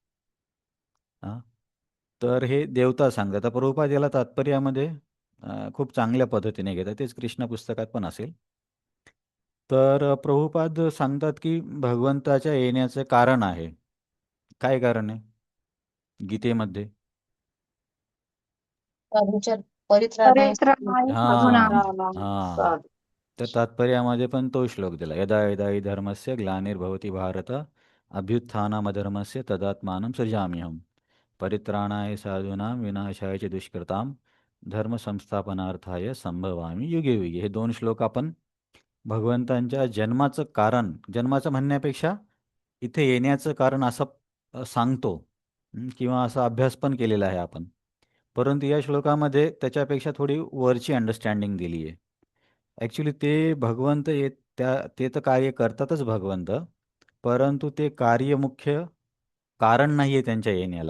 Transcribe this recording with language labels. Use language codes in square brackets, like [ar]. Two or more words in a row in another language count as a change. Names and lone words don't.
[mr] हां. तर हे देवता सांगतात. आता प्रभुपाद याला तात्पर्यामध्ये खूप चांगल्या पद्धतीने घेतात. तेच कृष्ण पुस्तकात पण असेल. तर प्रभुपाद सांगतात, की भगवंताच्या येण्याचं कारण आहे. काय कारण आहे? गीतेमध्ये. परित्राणाय परित्राणाय हां, साधूनां. हां. तर तात्पर्यामध्ये पण तो श्लोक दिला. [sa] यदा यदा हि धर्मस्य ग्लानिर्भवति भारत अभ्युत्थानमधर्मस्य तदात्मानं सृजाम्यहम्. परित्राणाय साधूनां विनाशाय च दुष्कृतां धर्मसंस्थापनार्थाय संभवामी युगे युगे. [mr] हे 2 श्लोक आपण भगवंतांच्या जन्माचं कारण, जन्माचं म्हणण्यापेक्षा इथे येण्याचं कारण असं सांगतो. किंवा असा अभ्यास पण केलेला आहे आपण. परंतु या श्लोकामध्ये त्याच्यापेक्षा थोडी वरची अंडरस्टँडिंग दिली आहे. ॲक्च्युली ते भगवंत ते तर कार्य करतातच भगवंत, परंतु ते कार्य मुख्य कारण नाही आहे त्यांच्या येण्याला.